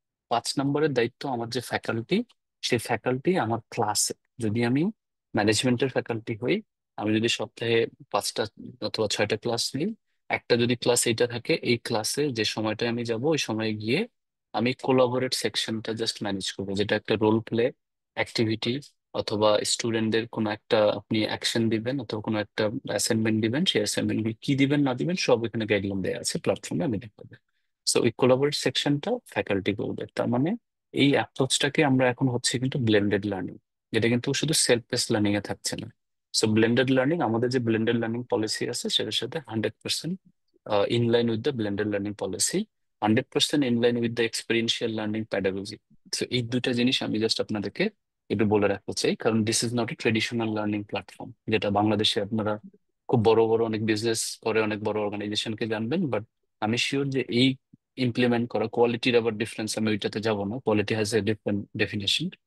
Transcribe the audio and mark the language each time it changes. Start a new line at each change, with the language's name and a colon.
Bangla: 5 নম্বরের দায়িত্ব আমার যে ফ্যাকাল্টি, সেই ফ্যাকাল্টি আমার ক্লাসে, যদি আমি ম্যানেজমেন্টের ফ্যাকাল্টি হই, আমি যদি সপ্তাহে 5টা অথবা 6টা ক্লাস নিই, একটা যদি ক্লাস এইটা থাকে, এই ক্লাসে যে সময়টা আমি যাব ওই সময় গিয়ে আমি কোলাবোরেট সেকশনটা জাস্ট ম্যানেজ করবো, যেটা একটা রোল প্লে অ্যাক্টিভিটি অথবা স্টুডেন্টদের কোনো একটা আপনি অ্যাকশন দিবেন অথবা কোনো একটা অ্যাসাইনমেন্ট দিবেন, সেই অ্যাসাইনমেন্ট কি দিবেন না দিবেন সব এখানে গাইডলাইন দেওয়া আছে প্ল্যাটফর্মে, আমি দেখাবো। সো ওই কোলাবোরেট সেকশনটা ফ্যাকাল্টি করবে। তার মানে এই অ্যাপ্রোচটাকে আমরা এখন হচ্ছে কিন্তু ব্লেন্ডেড লার্নিং, যেটা কিন্তু শুধু সেলফ বেস লার্নিং এ থাকছে না। সো ব্লেন্ডেড লার্নিং, আমাদের যে ব্লেন্ডেড লার্নিং পলিসি আছে সেটার সাথে
English: 100% in line with the blended learning policy, 100% in line with the experiential learning pedagogy.
Bangla: So এই দুইটা জিনিস আমি জাস্ট আপনাদেরকে একটু বলে রাখতে চাই, কারণ
English: this is not a traditional learning platform,
Bangla: যেটা বাংলাদেশে আপনারা খুব বড় বড় অনেক বিজনেস করে অনেক বড় অর্গানাইজেশনকে জানবেন, বাট আমি শিওর যে এই ইমপ্লিমেন্ট করা কোয়ালিটির আবার ডিফারেন্স, আমি ওইটাতে যাব না,
English: Quality has a different definition.